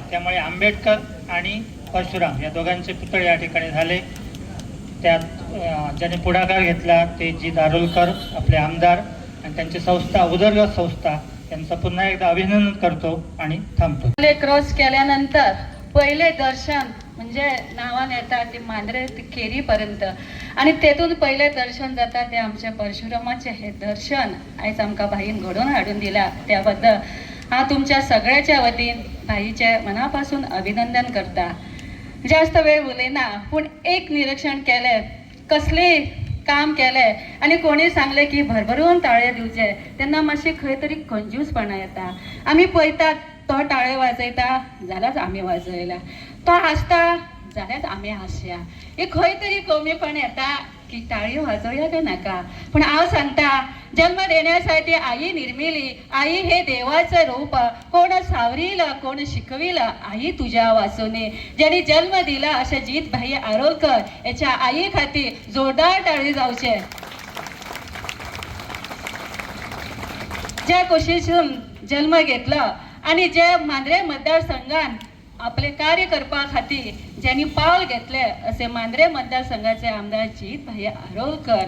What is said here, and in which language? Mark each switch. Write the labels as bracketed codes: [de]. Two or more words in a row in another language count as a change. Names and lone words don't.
[mr] त्यामुळे आंबेडकर आणि परशुराम या दोघांचे पुतळे या ठिकाणी झाले. त्यात ज्यांनी पुढाकार घेतला ते जी दारुलकर आपले आमदार आणि त्यांची संस्था उदरगत संस्था, त्यांचं पुन्हा एकदा अभिनंदन करतो आणि थांबतो. क्रॉस केल्यानंतर पहिले दर्शन म्हणजे [kok] नावान येता ते मांद्रे ते केरीपर्यंत आणि तेतून पहिले दर्शन जाता ते आमच्या परशुरामाचे हे दर्शन आयज आमकां भाईन घडोवन हाडून दिला. त्याबद्दल हा तुमच्या सगळ्याच्या वतीन भाईचे मनापासून अभिनंदन करता. जास्त वेळ उलयना, पूण एक निरीक्षण केलें, कसले काम केलें आनी कोणी सांगलें की भरभरून ताळे दिवचे, तेन्ना मातशी खंय तरी कंजूसपणा येता. आमी पळयतात तो ताळे वाजयता जाल्यारच आमी वाजयला, तो हांसता जाल्यारच आमी हांसया. हे खंय तरी कमीपण येता की ताळयो वाजोवया काय नाका. पूण हांव सांगता, [mr] जन्म देण्यासाठी आई निर्मिली, आई हे देवाचं रूप, कोण सावरिलं कोण शिकविलं आई तुझ्या वाचूने. [kok] ज्यांनी जन्म दिला अशा जीत भाई आरोलकर याच्या आई खातीर जोरदार टाळी जावचे. [mr] ज्या कुशीतून जन्म घेतला आणि जे मांद्रे मतदारसंघान आपले कार्य करपा खातीर ज्यांनी पावल घेतले असे मांद्रे मतदारसंघाचे आमदार जीत भाई आरोलकर.